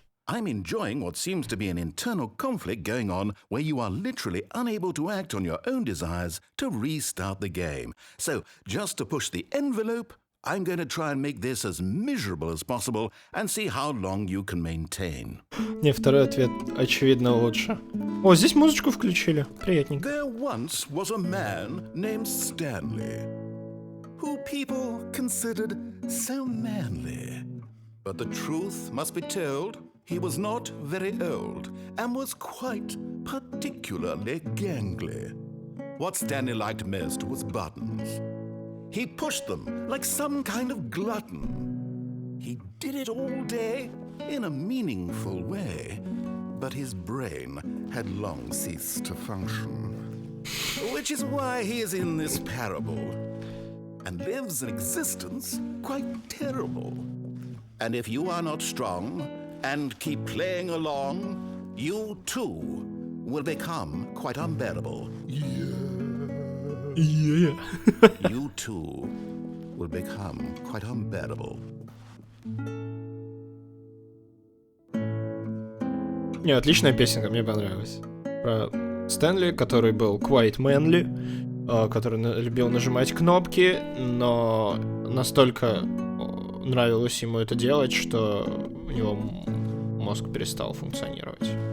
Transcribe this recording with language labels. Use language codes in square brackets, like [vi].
[en] I'm enjoying what seems to be an internal conflict going on where you are literally unable to act on your own desires to restart the game. So, just to push the envelope, I'm going to try and make this as miserable as possible and see how long you can maintain. [ru] Не, второй ответ очевидно лучше. О, здесь музычку включили. Приятненько. [en] There once was a man named Stanley, who people considered so manly. But the truth must be told, he was not very old and was quite particularly gangly. What Stanley liked most was buttons. He pushed them like some kind of glutton. He did it all day in a meaningful way, but his brain had long ceased to function. Which is why he is in this parable and lives an existence quite terrible. And if you are not strong and keep playing along, you too will become quite unbearable. Yeah. You too will become quite unbearable. [ru] Не, отличная песенка, мне понравилась. Про Стэнли, который был [en] quite manly, [ru] который любил нажимать кнопки, но настолько нравилось ему это делать, что у него мозг перестал функционировать.